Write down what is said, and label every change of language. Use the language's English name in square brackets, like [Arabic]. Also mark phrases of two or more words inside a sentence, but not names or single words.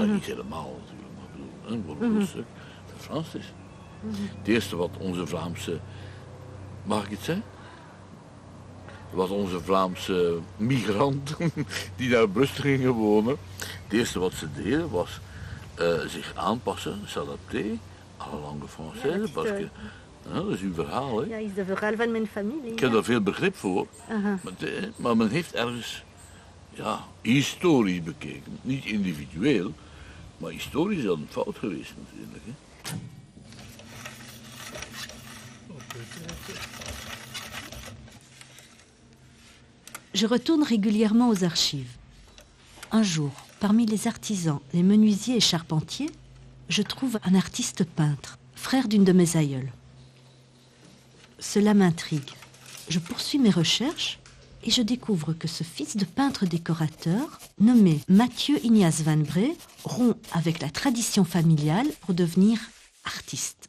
[Dutch] Niet helemaal natuurlijk, maar bedoel, voor een stuk verfranst is. Het eerste wat onze Vlaamse, mag ik het zeggen? Wat onze Vlaamse migranten die naar Brussel gingen wonen, het eerste wat ze deden was zich aanpassen, [French] s'adapter à la langue française, parce que, [Dutch] dat is uw verhaal, hè? Ja, is het verhaal van mijn familie. Ik heb daar veel begrip voor, maar men heeft ergens historisch bekeken, niet individueel, maar historisch is dat een fout geweest natuurlijk. Hè? [French] Je retourne régulièrement aux archives. Un jour, parmi les artisans, les menuisiers et charpentiers, je trouve un artiste peintre, frère d'une de mes aïeules. Cela m'intrigue. Je poursuis mes recherches et je découvre que ce fils de peintre décorateur, nommé Mathieu Ignace Van Bree, rompt avec la tradition familiale pour devenir artiste.